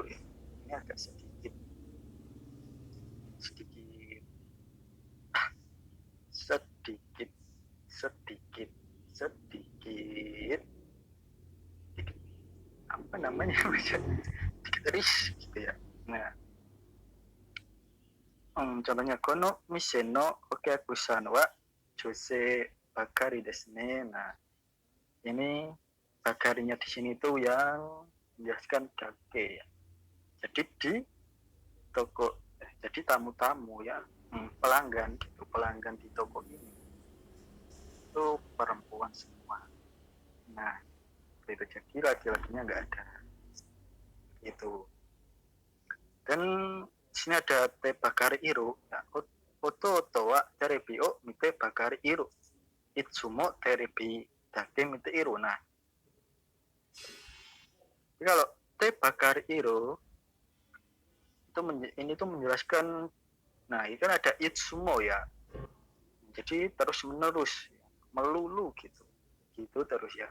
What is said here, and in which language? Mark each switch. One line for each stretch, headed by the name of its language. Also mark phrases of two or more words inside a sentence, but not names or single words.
Indonesian: Ini agak sedikit apa namanya sedikit risk gitu ya.
Japanese: Nah, contohnya kono mise no okiaku-san wa jose bakari desu ne.
Indonesian: Nah, ini bakarinya di sini tuh yang menjelaskan dake ya. Jadi di toko jadi tamu-tamu ya, pelanggan gitu, pelanggan di toko ini itu perempuan semua. Nah, itu jadi laki-lakinya nggak ada itu. Dan sini ada
Japanese: teh bakari iru.
Indonesian: Nah,
Japanese: oto wa terebi o mite bakari iru. Itsumo terebi dake mite iru.
Indonesian: Nah, kalau
Japanese: teh bakari iru
Indonesian: itu ini tuh menjelaskan. Nah, ini kan ada itsumo ya. Jadi terus menerus, melulu gitu terus ya.